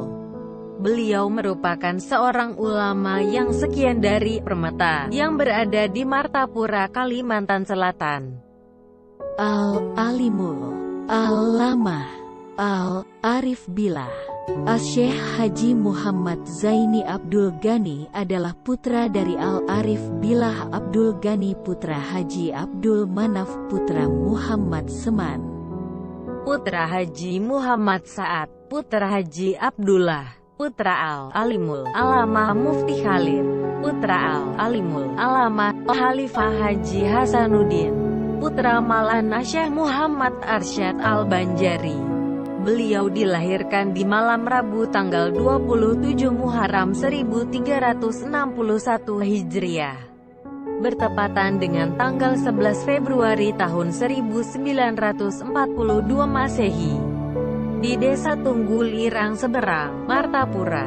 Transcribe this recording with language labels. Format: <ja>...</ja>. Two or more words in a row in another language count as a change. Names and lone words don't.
<id>Beliau merupakan seorang ulama yang sekian dari Permata yang berada di Martapura, Kalimantan Selatan. Al-Alimul, Al-Lamah, Al-Arif Billah. Asy-Syaikh Haji Muhammad Zaini Abdul Ghani adalah putra dari Al-Arif Billah Abdul Ghani putra Haji Abdul Manaf putra Muhammad Seman, putra Haji Muhammad Sa'ad, putra Haji Abdullah, putra Al-Alimul Alamah Mufti Khalid, putra Al-Alimul Alamah Khalifah Haji Hasanuddin, putra Maulana Syekh Muhammad Arsyad Al-Banjari. Beliau dilahirkan di malam Rabu tanggal 27 Muharram 1361 Hijriah, bertepatan dengan tanggal 11 Februari tahun 1942 Masehi, di Desa Tunggulirang Seberang, Martapura.</id>